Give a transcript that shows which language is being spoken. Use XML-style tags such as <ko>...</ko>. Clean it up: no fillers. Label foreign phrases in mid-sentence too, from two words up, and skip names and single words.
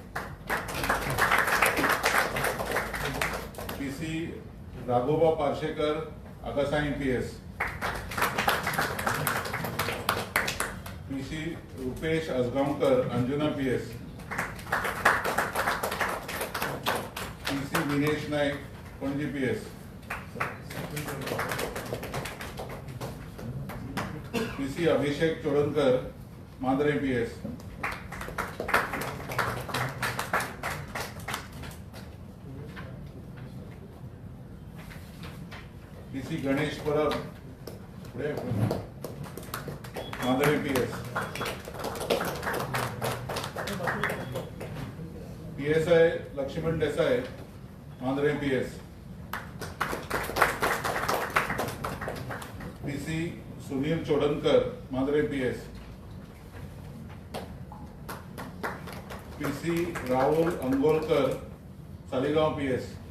<en>PC Raghoba Parshekar Agasai PS. PC Rupesh Asgamkar Anjuna PS. PC Dinesh Naik Panji PS. PC Abhishek Chodankar Madre PS. PC Ganesh Parab Madre PS. PSI Lakshman Desai Madre PS. PC Sunil Chodankar Madre PS. PC Rahul Angolkar Saligaon PS.</en>